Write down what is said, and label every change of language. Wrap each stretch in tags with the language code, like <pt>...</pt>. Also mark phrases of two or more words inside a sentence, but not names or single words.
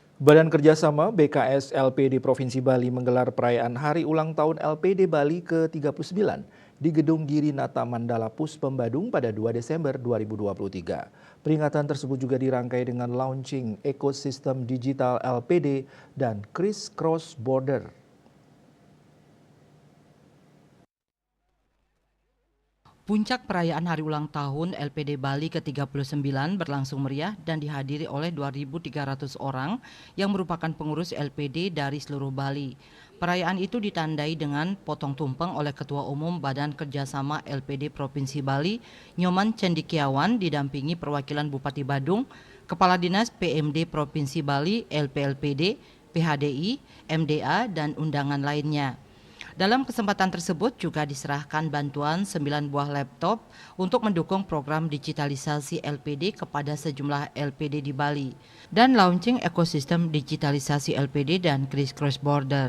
<id>Badan Kerjasama BKS LPD Provinsi Bali menggelar perayaan Hari Ulang Tahun LPD Bali ke-39 di Gedung Girinata Mandala Puspem Badung pada 2 Desember 2023. Peringatan tersebut juga dirangkai dengan launching ekosistem digital LPD dan Criss Cross Border. Puncak perayaan Hari Ulang Tahun LPD Bali ke-39 berlangsung meriah dan dihadiri oleh 2.300 orang yang merupakan pengurus LPD dari seluruh Bali. Perayaan itu ditandai dengan potong tumpeng oleh Ketua Umum Badan Kerjasama LPD Provinsi Bali, Nyoman Cendikiawan, didampingi perwakilan Bupati Badung, Kepala Dinas PMD Provinsi Bali, LPLPD, PHDI, MDA, dan undangan lainnya. Dalam kesempatan tersebut juga diserahkan bantuan 9 buah laptop untuk mendukung program digitalisasi LPD kepada sejumlah LPD di Bali dan launching ekosistem digitalisasi LPD dan Criss Cross Border.</id>